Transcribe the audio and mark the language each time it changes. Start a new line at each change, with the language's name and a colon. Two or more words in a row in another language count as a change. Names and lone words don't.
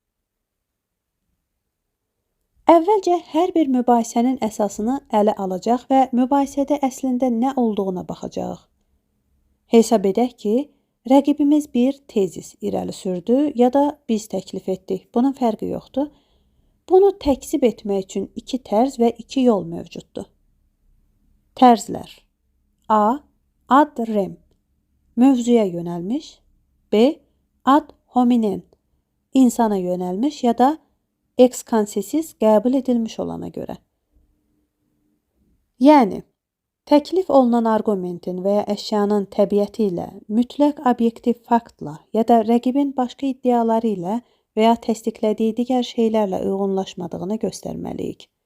Azerbaijani: Əvvəlcə hər bir mübahisənin əsasını ələ alacaq və mübahisədə əslində nə olduğuna baxacağıq. Hesab edək ki, rəqibimiz bir tezis irəli sürdü ya da biz təklif etdik. Bunun fərqi yoxdur. Bunu təkzib etmək üçün iki tərz və iki yol mövcuddur. Tərzlər. A.
Latin: Ad rem.
Azerbaijani: Mövzuya yönəlmiş. B.
Latin: Ad hominem.
Azerbaijani: İnsana yönəlmiş ya da ekskansisiz qəbul edilmiş olana görə. Yəni, təklif olunan arqumentin və ya əşyanın təbiəti ilə, mütləq obyektiv faktla ya da rəqibin başqa iddiaları ilə və ya təsdiqlədiyi digər şeylərlə uyğunlaşmadığını göstərməliyik.